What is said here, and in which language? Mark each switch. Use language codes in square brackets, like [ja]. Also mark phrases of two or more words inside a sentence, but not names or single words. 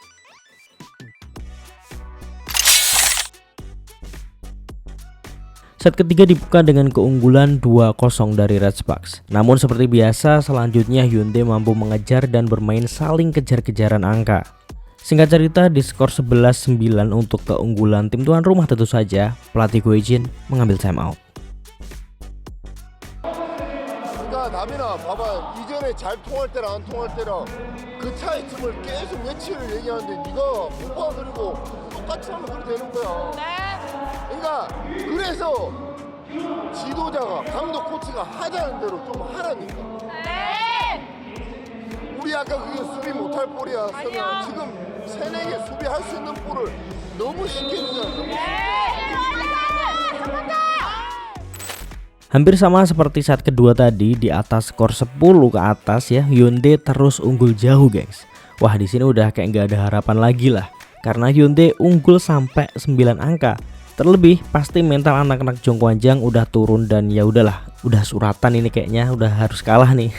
[id] Set ketiga dibuka dengan keunggulan 2-0 dari Red Sparks. Namun seperti biasa selanjutnya Hyundai mampu mengejar dan bermain saling kejar-kejaran angka. Singkat cerita di skor 11-9 untuk keunggulan tim tuan rumah tentu saja pelatih Go Hae-jin mengambil timeout. [ko] 남이나 봐봐 이전에 잘 통할 때랑 안 통할 때랑 그 차이점을 계속 며칠을 얘기하는데 네가 못 봐 그리고 똑같이 하면 그래 되는 거야. 그러니까 그래서 지도자가 감독 코치가 하자는 대로 좀 하라니까. 우리 아까 그게 수비 못할 볼이야. 지금 세네 개 수비할 수 있는 볼을 너무 쉽게 주잖아. [id] Hampir sama seperti set kedua tadi, di atas skor 10 ke atas ya, Hyundai terus unggul jauh, gengs. Wah, di sini udah kayak nggak ada harapan lagi lah. karena Hyundai unggul sampai 9 angka. Terlebih pasti mental anak-anak Zhongguanjiang udah turun dan ya udahlah, udah suratan ini kayaknya udah harus kalah nih.